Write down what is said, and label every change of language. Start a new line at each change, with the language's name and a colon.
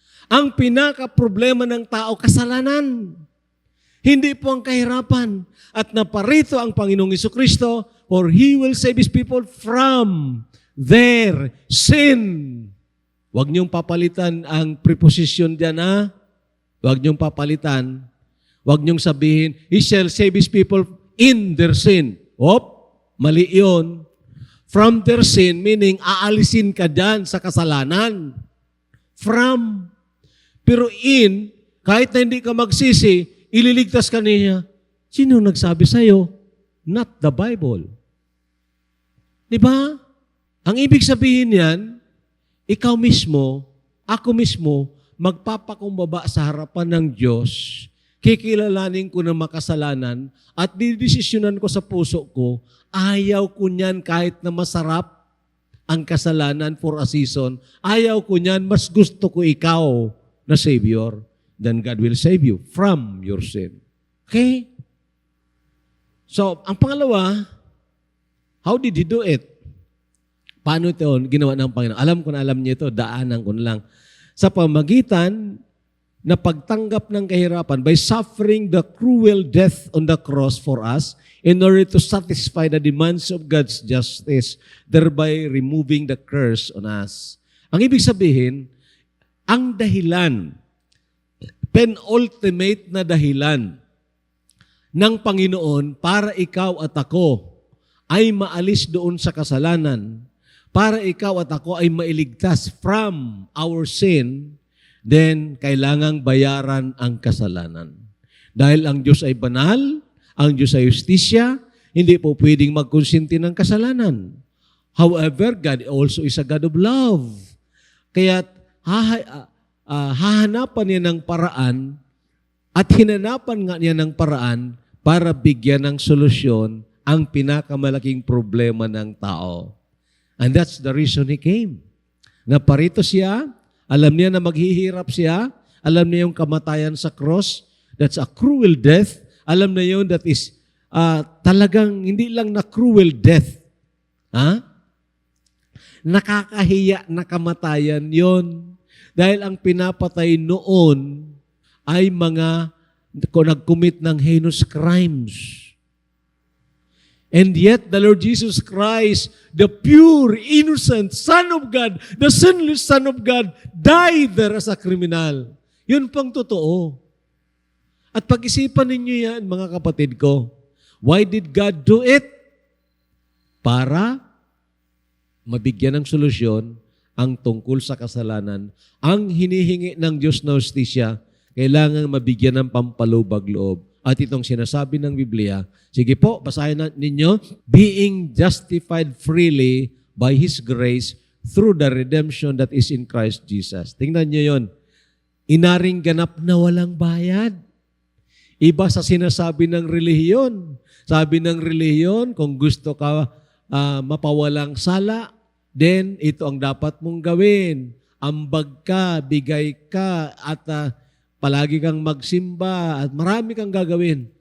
Filipino: Ang pinaka-problema ng tao, kasalanan. Hindi po ang kahirapan. At naparito ang Panginoong Jesucristo,
English: for He will save His people from their sin.
Filipino: Huwag niyong papalitan ang preposition diyan, ha? Huwag niyong papalitan. Huwag niyong sabihin,
English: He shall save His people in their sin.
Filipino: Mali yun.
English: From their sin,
Filipino: meaning aalisin ka dyan sa kasalanan. From. Pero in, kahit na hindi ka magsisi, ililigtas ka niya. Sino nagsabi sa'yo?
English: Not the Bible.
Filipino: Di ba? Ang ibig sabihin yan, ikaw mismo, ako mismo, magpapakumbaba sa harapan ng Diyos, kikilalanin ko ng makasalanan, at didesisyonan ko sa puso ko, ayaw ko niyan kahit na masarap, ang kasalanan
English: for a season.
Filipino: Ayaw ko niyan, mas gusto ko ikaw na Savior.
English: Then God will save you from your sin. Okay? So,
Filipino: ang pangalawa,
English: how did He do it?
Filipino: Paano ito ginawa ng Panginoon? Alam ko na alam niyo ito, daanan ko na lang. Sa pamagitan na pagtanggap ng kahirapan
English: by suffering the cruel death on the cross for us in order to satisfy the demands of God's justice, thereby removing the curse on us.
Filipino: Ang ibig sabihin, ang dahilan, penultimate na dahilan ng Panginoon para ikaw at ako ay maalis doon sa kasalanan, para ikaw at ako ay mailigtas
English: from our sin,
Filipino: then kailangang bayaran ang kasalanan. Dahil ang Diyos ay banal, ang Diyos ay justisya, hindi po pwedeng magkonsinti ng kasalanan.
English: However, God also is a God of love.
Filipino: Kaya hahanapan niya ng paraan at hinanapan nga niya ng paraan para bigyan ng solusyon ang pinakamalaking problema ng tao.
English: And that's the reason He came.
Filipino: Naparito siya, alam niya na maghihirap siya, alam niya yung kamatayan sa cross,
English: that's a cruel death,
Filipino: alam na yun that is talagang hindi lang na cruel death. Nakakahiya na kamatayan yon. Dahil ang pinapatay noon ay mga nag-commit ng heinous crimes.
English: And yet, the Lord Jesus Christ, the pure, innocent Son of God, the sinless Son of God, died there as a criminal.
Filipino: Yun pang totoo. At pag-isipan ninyo yan, mga kapatid ko,
English: why did God do it?
Filipino: Para mabigyan ng solusyon ang tungkol sa kasalanan. Ang hinihingi ng Diyos na hustisya, kailangan mabigyan ng pampalubag loob. At itong sinasabi ng Biblia, sige po, basahin ninyo,
English: being justified freely by His grace through the redemption that is in Christ Jesus.
Filipino: Tingnan nyo yon. Inaring ganap na walang bayad. Iba sa sinasabi ng relihiyon. Sabi ng relihiyon, kung gusto ka mapawalang sala, then ito ang dapat mong gawin. Ambag ka, bigay ka, at palagi kang magsimba, at marami kang gagawin.